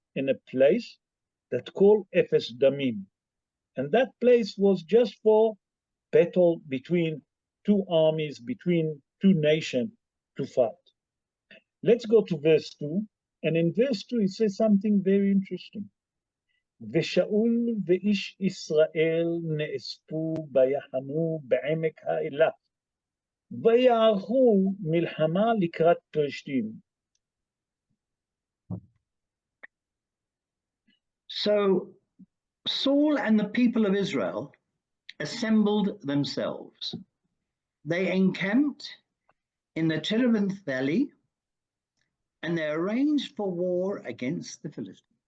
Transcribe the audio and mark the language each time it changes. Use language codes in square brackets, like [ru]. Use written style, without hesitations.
[en] In a place that called Efes Damim. And that place was just for battle between two armies, between two nations to fight. Let's go to verse 2. And in verse 2, it says something very interesting. [he] ושאול ואיש ישראל נאספו ויחנו בעמק האלה, ויערכו מלחמה לקראת פלישתים. [en] So Saul and the people of Israel assembled themselves. They encamped in the Terebinth Valley, and they arranged for war against the Philistines.